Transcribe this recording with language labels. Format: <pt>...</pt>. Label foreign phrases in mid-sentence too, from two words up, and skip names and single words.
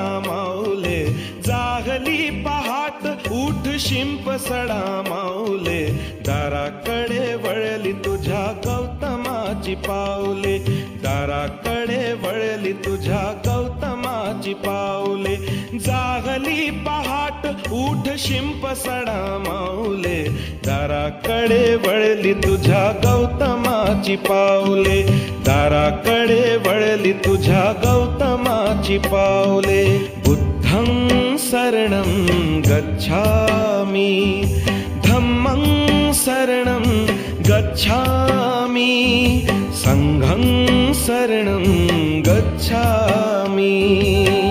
<mr>माऊले, जागली पहाट उठ शिंप सडा माऊले, दाराकडे वळली तुझ्या गौतमाची पाऊले, दाराकडे वळली तुझ्या गौतमाची पाऊले। जागली पहाट उठ शिंप सडा माऊले, दाराकडे वळली तुझ्या गौतमाची पाऊले, दाराकडे वळली तुझ्या गौतमाची पाऊले।</mr> <pi>बुद्धं शरणं गच्छामि, धम्मं शरणं गच्छामि, संघं शरणं गच्छामि।</pi>